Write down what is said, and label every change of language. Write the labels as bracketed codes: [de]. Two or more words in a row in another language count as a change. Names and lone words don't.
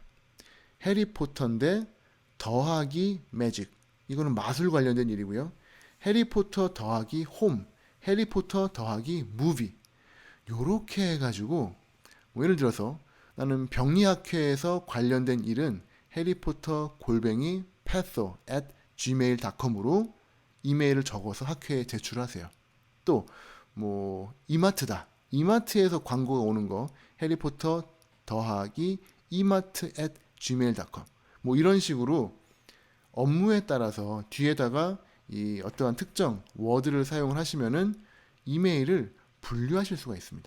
[ko] 해리포터인데 더하기 매직, 이거는 마술 관련된 일이고요. 해리포터 더하기 홈, 해리포터 더하기 무비, 요렇게 해가지고 뭐 예를 들어서 나는 병리학회에서 관련된 일은 해리포터 골뱅이 patho@gmail.com으로 이메일을 적어서 학회에 제출하세요. 또 뭐 이마트다, 이마트에서 광고가 오는 거 해리포터 더하기 이마트@gmail.com 뭐 이런 식으로 업무에 따라서 뒤에다가 이 어떠한 특정 워드를 사용을 하시면은 이메일을 분류하실 수가 있습니다.